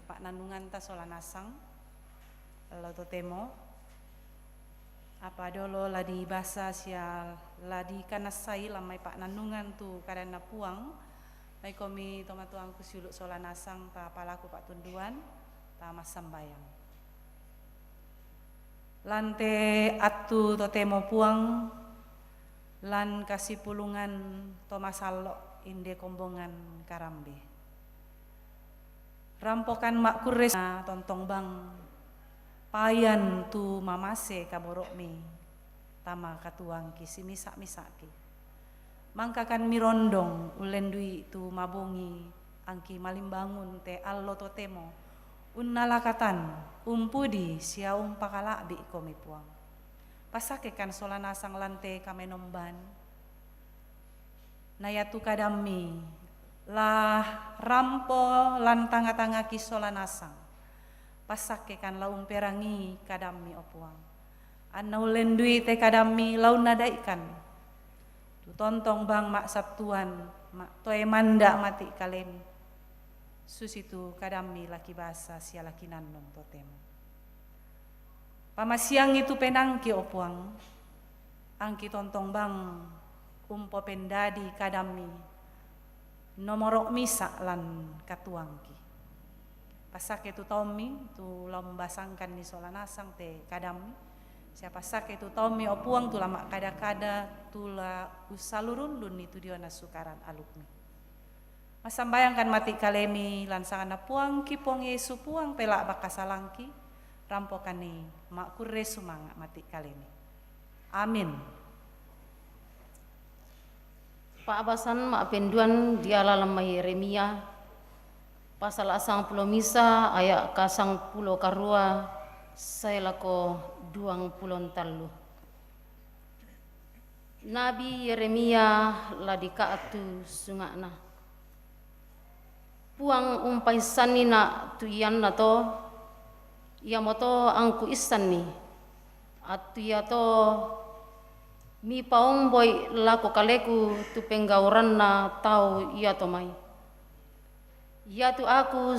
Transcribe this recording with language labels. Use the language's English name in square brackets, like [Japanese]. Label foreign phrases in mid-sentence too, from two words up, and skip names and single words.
[Toraja-Sa'dan] pak nanungan ta solanasang lo to temo apa dolo la di basa sia la di kanasai lamai pak nanungan tu kadana puang mai komi tomatuang kusuluk solanasang ta palaku pak tunduan ta masambayang lante atu to temo puang lan kasih pulungan Thomas Allo inde kombongan karambe rampokan mak kures tontong bang payan tu mamase kaborok mi tama katuang ki si misak-misaki mangkakan mirondong ulen dui tu mabongi angki malimbangun te allo totemo unnalakatan umpudi sia umpakalabi komi puang. Pasakekan solanasang lante kami nomban. Nayatu kadami lah rampo lan tanga-tanga ki solanasang. Pasakekan laung perangi kadami opuang. Anau lendui te kadami laun nadaikan. Tu tontong bang mak sabtuan mak toe manda mati kalemi. Susitu kadami laki basa sia laki nandong totemu. Pamasiang itu penangki opuang. Angki tontong bang umpo pendadi kadami. Nomorok misa lan katuangki. Pasake tu Tommy tu lombasangkan ni solanasang te kadami. Siapa sake tu Tommy opuang tu lama kada-kada tula usalurundun itu dia nasukaran alukmi. Masambayangkan mati kalemi lansangan puang kipong Yesu puang pelak bakasalangki rampokani mak kurre sumanga mati kalemi. Amin. Pak abasan mak penduan diala lama Yeremia pasal asang pulo misa ayat kasang pulo karua saya lako 20 talu. Nabi Yeremia ladika atu sungakna. Puang umpai sanina tu iyanna to ia moto angku isanni atu ia to mi paomboy lako kaleku tu penggauranna tau ia to mai ia tu aku